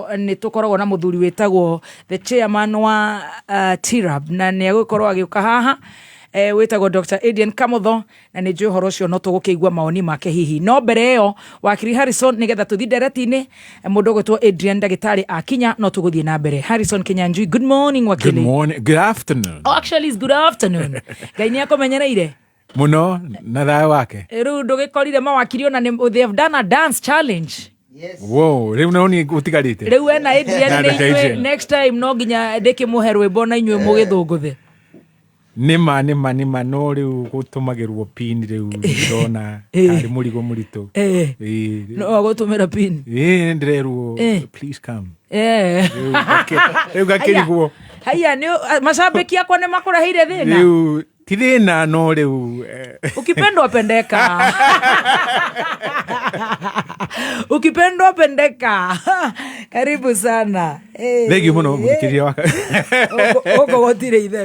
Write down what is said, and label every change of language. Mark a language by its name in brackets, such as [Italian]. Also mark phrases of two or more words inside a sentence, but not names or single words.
[Kikuyu] Nĩ tũkoragwo na mũthuri wĩtagwo [English] the chairman [Kikuyu] wa TIRAB na nĩ agũkorwo agĩũka haha wĩtagwo Dr. Adrian Kamotho na nĩ njũĩ ũhoro ũcio no tũgũkĩigua maoni make hihi. No mbere ĩyo wakiri Harrison nĩgetha tũthi ndereti-inĩ mũndũ ũgwĩtwo Adrian ndagĩtarĩ akinya no tũgũthiĩ na mbere. Harrison Kinyanjui, [English] good morning wakili. Good morning, good afternoon. Oh, actually it's good afternoon. [Kikuyu] Ngai nĩ akũmenyereire Muno na thayo wake. Rĩu ndũgĩkorire mawakiri ona [English] they have done a dance challenge. Yes. [Kikuyu] Wow, rĩu no ni utigarite. Rĩu wena Adrian [English] next time [Kikuyu] no nginya ndĩkĩmũhe rwĩmbo na inyuĩ mũgĩthũngũthe. Nima no rĩu gũtũmagĩrwo pin rĩu ndona ari mũrigo mũritũ. No gũtũmĩra pin. Ndĩrerwo [English] please come. [Kikuyu] Rĩu gakĩrigwo. Haya nĩ [Swahili] mashabiki yako [Kikuyu] nĩ makũreheire thĩna. Rĩu ti thĩna no rĩu [Swahili] ukipendwa pendeka. Ukipendwa pendeka. Karibu sana. [Kikuyu] Thegi muno mũthikĩrĩria waka. Oko gotire itherũ.